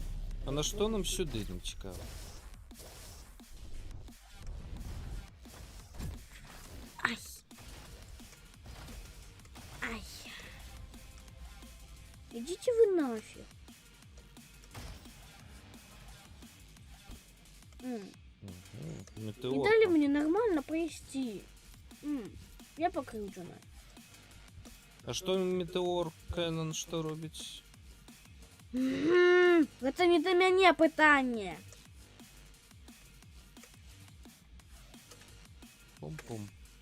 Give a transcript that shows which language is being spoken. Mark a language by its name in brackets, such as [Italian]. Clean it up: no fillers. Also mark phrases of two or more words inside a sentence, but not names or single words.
[Ukrainian] А на що нам сюди не цікаво? Ай. Ай. [Russian] Идите вы нафиг. Не Метеор. дали мне нормально поести. Я покручена. [Ukrainian] А що метеор Кеннон що робить? [Russian] Это не до меня питання. Пум-пум.